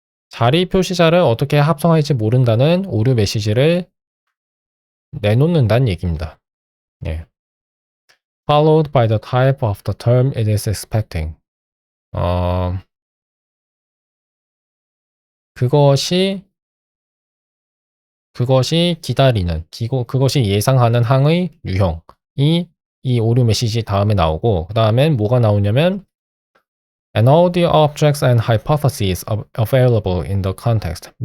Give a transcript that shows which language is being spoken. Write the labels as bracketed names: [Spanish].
[Korean] 자리 표시자를 어떻게 합성할지 모른다는 오류 메시지를 내놓는다는 얘기입니다. 예. [English] Followed by the type of the term it is expecting. [Korean] 그것이 기다리는, 그것이 예상하는 항의 유형이 이 오류 메시지 다음에 나오고, 그 다음엔 뭐가 나오냐면 [English] and all the objects and hypotheses available in the context.